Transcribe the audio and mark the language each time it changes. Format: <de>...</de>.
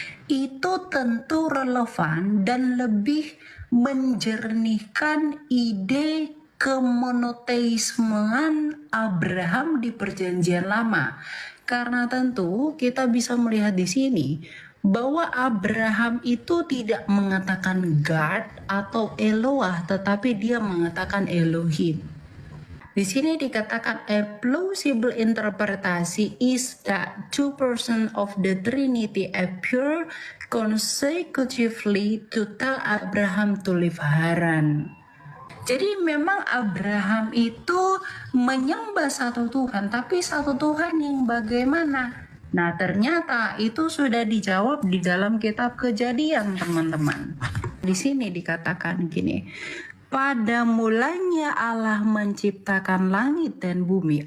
<id>Itu tentu relevan dan lebih menjernihkan ide kemonoteismean Abraham di Perjanjian Lama. Karena tentu kita bisa melihat di sini bahwa Abraham itu tidak mengatakan God atau Eloah, tetapi dia mengatakan Elohim. Di sini dikatakan</id> <en>a plausible interpretasi is that two persons of the Trinity appear consecutively to tell Abraham to leave Haran.</en> <id>Jadi memang Abraham itu menyembah satu Tuhan, tapi satu Tuhan yang bagaimana? Nah, ternyata itu sudah dijawab di dalam kitab Kejadian, teman-teman. Di sini dikatakan gini, pada mulanya Allah menciptakan langit dan bumi.</id>